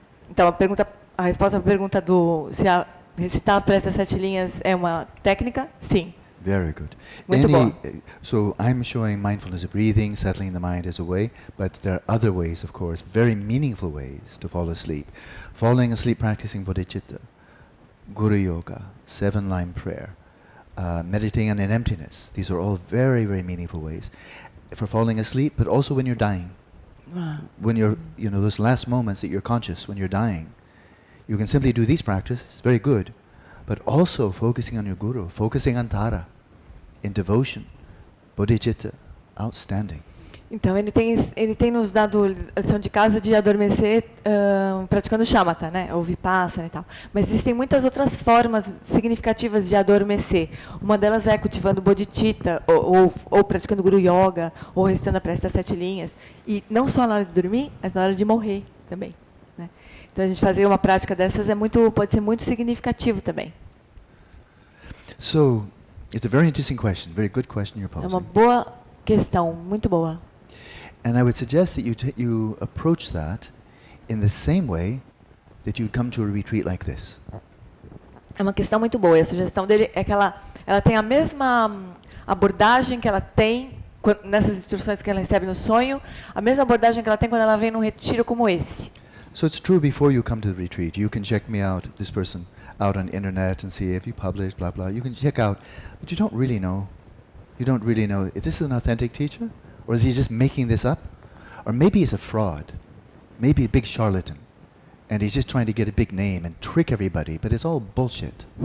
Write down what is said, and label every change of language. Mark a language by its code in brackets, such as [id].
[pt] Então a resposta à pergunta do se recitar para essas 7 linhas é uma técnica? Sim. [en] Very good. [pt] Muito bom. [en] So I'm showing mindfulness of breathing, settling the mind as a way, but there are other ways, of course, very meaningful ways to fall asleep. Falling asleep practicing bodhicitta, guru yoga, 7-line prayer, meditating on an emptiness. These are all very, very meaningful ways for falling asleep, but also when you're dying. When you're, those last moments that you're conscious when you're dying, you can simply do these practices, very good, but also focusing on your guru, focusing on Tara, in devotion, bodhicitta, outstanding. [pt] Então ele tem nos dado lição de casa de adormecer praticando shamatha, né, ou vipassana e tal. Mas existem muitas outras formas significativas de adormecer. Uma delas é cultivando bodhicitta, ou praticando guru yoga, ou recitando a prece das 7 linhas. E não só na hora de dormir, mas na hora de morrer também. Né? Então a gente fazer uma prática dessas pode ser muito significativo também. [en] So, it's a very interesting question, very good question you're posing. [pt] É uma boa questão, muito boa. [en] And I would suggest that you approach that in the same way that you'd come to a retreat like this. [pt] É uma questão muito boa. E a sugestão dele é que ela tem a mesma abordagem que ela tem nessas instruções que ela recebe no sonho, a mesma abordagem que ela tem quando ela vem num retiro como esse. [en] So it's true before you come to the retreat. You can check me out, this person, out on the internet and see if you publish, blah, blah. You can check out, but you don't really know. You don't really know, is this an authentic teacher? Or is he just making this up? Or maybe he's a fraud. Maybe a big charlatan. And he's just trying to get a big name and trick everybody, but it's all bullshit.